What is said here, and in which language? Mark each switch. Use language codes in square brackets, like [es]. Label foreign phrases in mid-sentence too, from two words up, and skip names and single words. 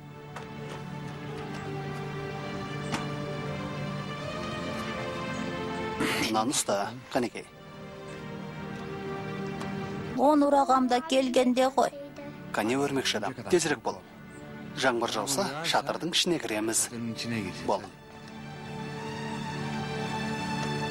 [kk] Мынаны ұста, қанекей. Онур ағамда келгенде ғой. Қане өрмекші адам, тезірек болу. Жаңбыр жауса, шатырдың ішіне кіреміз. [tr] Senin içine gir. [kk] Бол.